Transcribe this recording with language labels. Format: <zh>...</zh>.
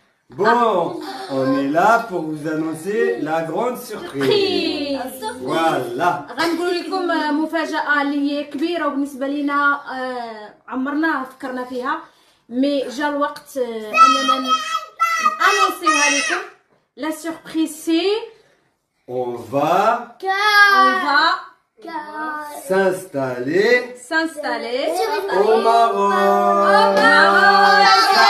<fr>Bon, on est là pour vous annoncer la grande surprise. Voilà.</fr> <ar>غنقول لكم مفاجاه اللي هي كبيره وبالنسبه لينا عمرنا فكرنا فيها، مي جا الوقت اننا انونسيوها لكم.</ar> <fr>لا سوربريز سي On va s'installer au Maroc.</fr>